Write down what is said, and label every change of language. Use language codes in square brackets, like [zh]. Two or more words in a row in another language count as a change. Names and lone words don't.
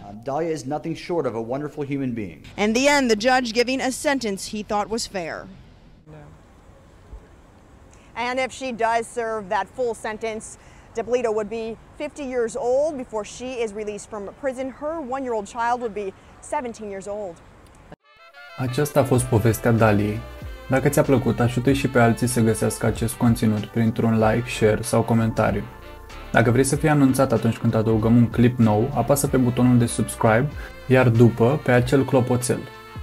[en] Dalia is nothing short of a wonderful human being. In the end, the judge giving a sentence he thought was fair. No. And if she does serve that full sentence, Dippolito would be 50 years old before she is released from prison. Her 1-year-old child would be 17 years old. [ro] Aceasta a fost povestea Daliei. Dacă ți-a plăcut, ajută și pe alții să găsească acest conținut printr-un [en] like, share [ro] sau comentariu. Dacă vrei să fii anunțat atunci când adăugăm un clip nou, apasă pe butonul de subscribe, iar după pe acel clopoțel.